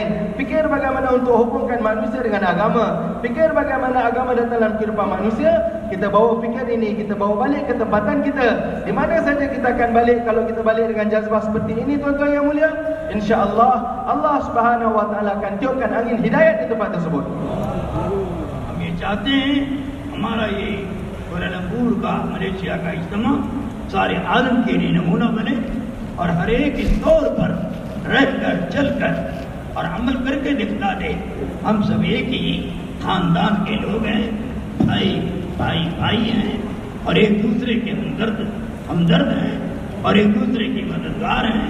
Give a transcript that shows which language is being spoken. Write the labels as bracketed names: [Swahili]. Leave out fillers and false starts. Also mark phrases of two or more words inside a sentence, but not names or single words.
[Malay] Fikir bagaimana untuk hubungkan manusia dengan agama, fikir bagaimana agama datang dalam kehidupan manusia. Kita bawa fikir ini, kita bawa balik ke tempatan kita. Di mana saja kita akan balik kalau kita balik dengan jazbah seperti ini, tuan-tuan yang mulia, insya-Allah Allah [Arabic] سبحانه وتعالى [Malay] akan tiupkan angin hidayat di tempat tersebut. [Urdu] ہم یہ چاہتے ہیں ہمارا یہ کوالالمپور کا ملیشیا کا اجتماع سارے عالم کے لیے نمونہ بنے اور ہر ایک اس طور پر رہ کر چل کر اور عمل کر کے دکھلا دے. ہم سب ایک ہی خاندان کے لوگ ہیں، بھائی بھائی بھائی ہیں اور ایک دوسرے کے ہمدرد ہیں اور ایک دوسرے کے مددگار ہیں.